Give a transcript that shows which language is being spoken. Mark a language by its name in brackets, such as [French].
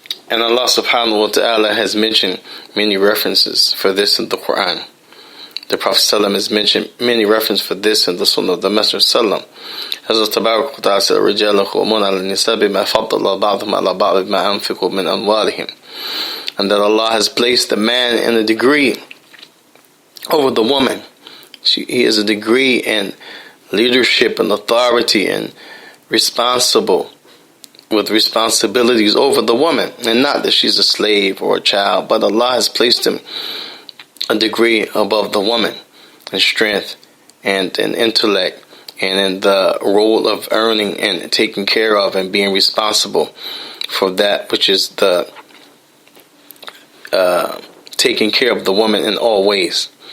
[English] And Allah subhanahu wa ta'ala has mentioned many references for this in the Quran. The Prophet ﷺ has mentioned many references for this in the Sunnah of the Messenger ﷺ. As Tabarak wa Ta'ala said, [Arabic] رِجَالًا قَوْمُونَ عَلَى النِّسَاءِ بِمَا فَضَّلَ بَعْضُهُمْ عَلَى بَعْضٍ بِمَا أَنْفِقُوا مِنْ أَمْوَالِهِمْ. [English] And that Allah has placed the man in a degree over the woman. He is a degree in leadership and authority and responsible with responsibilities over the woman, and not that she's a slave or a child, but Allah has placed him a degree above the woman in strength and in intellect and in the role of earning and taking care of and being responsible for that which is the taking care of the woman in all ways.